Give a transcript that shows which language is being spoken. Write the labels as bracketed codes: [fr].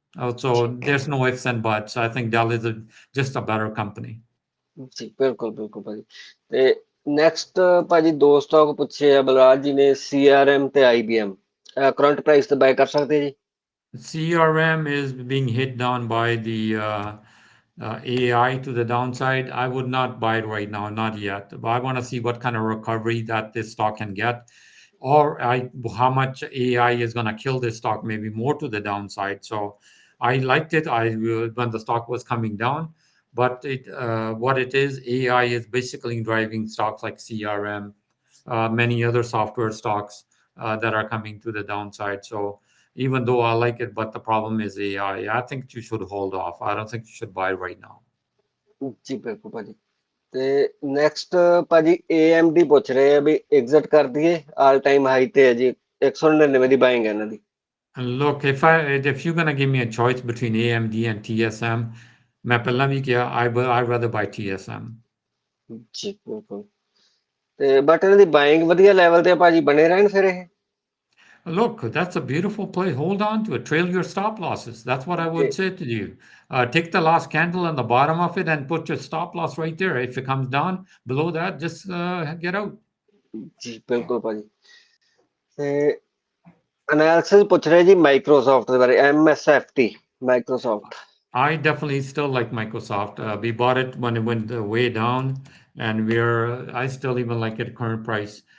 [en] Also, there's no ifs and buts. I think Dell is just a better company. [pa] ਜੀ ਬਿਲਕੁਲ ਭਾਜੀ ਤੇ next ਭਾਜੀ ਦੋ ਸਟਾਕ ਪੁੱਛੇ ਆ ਬਲਰਾਜ ਜੀ ਨੇ CRM ਤੇ IBM ਕਰੰਟ ਪ੍ਰਾਈਸ ਤੇ ਬਾਏ ਕਰ ਸਕਦੇ ਜੀ [en] CRM is being hit down by the AI to the downside. I would not buy it right now, not yet. But I want to see what kind of recovery that this stock can get, or how much AI is going to kill this stock, maybe more to the downside. So I liked it when the stock was coming down, but what it is, AI is basically driving stocks like CRM, many other software stocks that are coming to the downside. So even though I like it, but the problem is AI. I think you should hold off. I don't think you should buy right now. [pa] ਜੀ ਬਿਲਕੁਲ ਭਾਜੀ ਤੇ next ਭਾਜੀ AMD ਪੁੱਛ ਰਹੇ ਆ ਵੀ exit ਕਰ ਦਈਏ ਆਲ ਟਾਈਮ ਹਾਈ ਤੇ ਹੈ ਜੀ 199 ਦੀ ਬਾਇੰਗ ਹੈ ਇਹਨਾਂ ਦੀ [en] Look, if you're going to give me a choice between AMD and TSM, [pa] ਮੈਂ ਪਹਿਲਾਂ ਵੀ ਕਿਹਾ [en] I'd rather buy TSM. [pa] ਜੀ ਬਿਲਕੁਲ। ਤੇ ਬਟ ਇਹਨਾਂ ਦੀ ਬਾਇੰਗ ਵਧੀਆ ਲੈਵਲ ਤੇ ਭਾਜੀ ਬਣੇ ਰਹਿਣ ਫਿਰ ਇਹ। [en] Look, that's a beautiful play. Hold on to it. Trail your stop losses. That's what I [pa] ਤੇ [en] would say to you. Take the last candle on the bottom of it and put your stop loss right there. If it comes down below that, just get out. [pa] ਜੀ ਬਿਲਕੁਲ ਭਾਜੀ। ਤੇ analysis ਪੁੱਛ ਰਹੇ ਜੀ Microsoft ਦੇ ਬਾਰੇ, MSFT Microsoft. [en] I definitely still like Microsoft. We bought it when it went way down, and I still even like it current price.